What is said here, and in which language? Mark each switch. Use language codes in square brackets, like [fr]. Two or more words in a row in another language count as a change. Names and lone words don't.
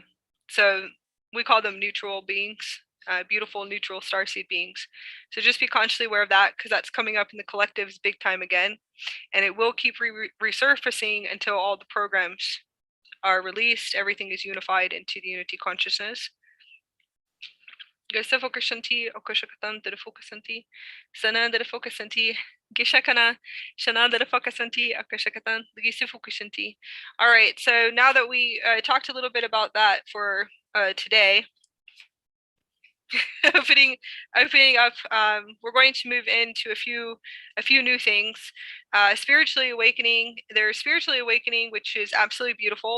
[en] So we call them neutral beings, beautiful neutral starseed beings. So just be consciously aware of that, because that's coming up in the collectives big time again, and it will keep resurfacing until all the programs are released. Everything is unified into the unity consciousness. GodSelf Okashanti, Okashakatan, Derefokasanti, Sana Derefokasanti, Gishakana, Shana Derefokasanti, Akashakatan, Gisifukashanti. All right, so now that we talked a little bit about that for today, opening up. We're going to move into a few new things. Spiritually awakening. There's spiritually awakening, which is absolutely beautiful.